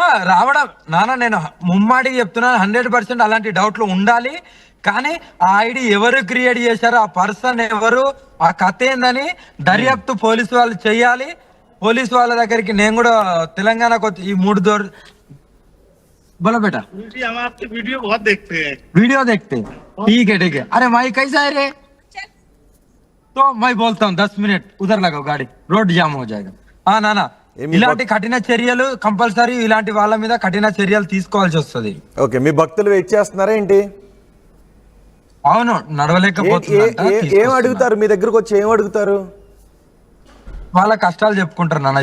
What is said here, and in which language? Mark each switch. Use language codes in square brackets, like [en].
[te] రావడం నాన్న, నేను ముమ్మాడికి చెప్తున్నాను 100% అలాంటి డౌట్లు ఉండాలి. కానీ ఆ ఐడి ఎవరు క్రియేట్ చేశారు, ఆ పర్సన్ ఎవరు, ఆ కథ ఏందని దర్యాప్తు పోలీసు వాళ్ళు చెయ్యాలి. పోలీసు వాళ్ళ దగ్గరికి నేను కూడా తెలంగాణకు వచ్చి ఈ 3 దోర్ [hi] बोलो बेटा हम आपके वीडियो बहुत देखते हैं। वीडियो देखते हैं, ठीक है। अरे भाई कैसा है रे? तो मैं बोलता हूँ 10 मिनट उधर लगाओ, गाड़ी रोड जाम हो जाएगा. [te] నానా ఇలాంటి కఠిన చర్యలు కంపల్సరీ, ఇలాంటి వాళ్ళ మీద కఠిన చర్యలు తీసుకోవాల్సి వస్తుంది. ఓకే, మీ భక్తులు వెయిట్ చేస్తున్నారా ఏంటి? అవును, నడవలేకపోతున్నారు. ఏం అడుగుతారు మీ దగ్గరకు వచ్చి, ఏం అడుగుతారు? వాళ్ళ కష్టాలు చెప్పుకుంటారు నాన్న.